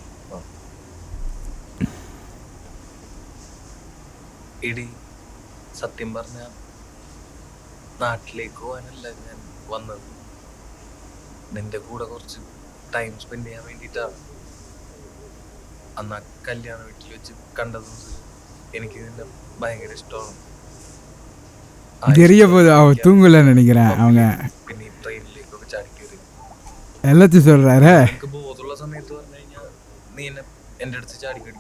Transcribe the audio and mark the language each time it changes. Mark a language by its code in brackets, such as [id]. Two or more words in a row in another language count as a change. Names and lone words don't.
[ml] എടി സത്യം പറഞ്ഞ നാട്ടിലേക്ക് പോകാനല്ല ഞാൻ വന്നത്. നിന്റെ കൂടെ കുറച്ച് [en] time spend [ml] ചെയ്യാൻ വേണ്ടിയിട്ടാണ്. അന്ന് ആ കല്യാണ വീട്ടിൽ വെച്ച് കണ്ടതും എനിക്ക് ഇതിന്റെ ഭയങ്കര ഇഷ്ടമാണ്. [ta] தெரிய போகுது அவ தூங்கலன்னு நினைக்கிறேன். அவங்க [ml] പിന്നെ ഈ ട്രെയിനിലേക്കൊക്കെ ചാടിക്കേറി [ta] எல்லாத்தையும் சொல்றாரு. [ml] എനിക്ക് ബോധമുള്ള സമയത്ത് പറഞ്ഞു കഴിഞ്ഞാൽ നീ എന്നെ എൻ്റെ അടുത്ത് ചാടിക്കടിക്കും.